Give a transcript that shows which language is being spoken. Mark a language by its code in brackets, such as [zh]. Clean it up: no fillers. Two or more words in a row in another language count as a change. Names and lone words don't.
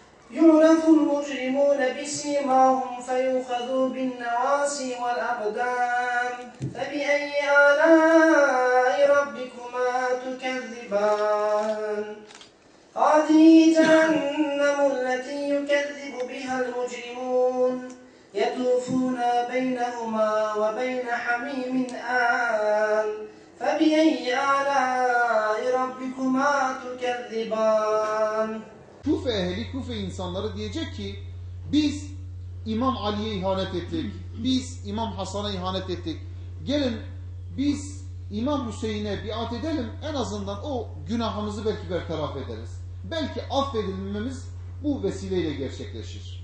[ar] يعرف المجرمون بسيماهم فيؤخذوا بالنواصي والأقدام فبأي آلاء ربكما تكذبان هذه جهنم التي يكذب بها المجرمون يطوفون بينهما وبين حميم آن فبأي آلاء ربكما تكذبان. [tr] Kufe ehli, Kufe insanları diyecek ki biz İmam Ali'ye ihanet ettik, biz İmam Hasan'a ihanet ettik. Gelin biz İmam Hüseyin'e biat edelim, en azından o günahımızı belki bertaraf ederiz. Belki affedilmemiz bu vesileyle gerçekleşir.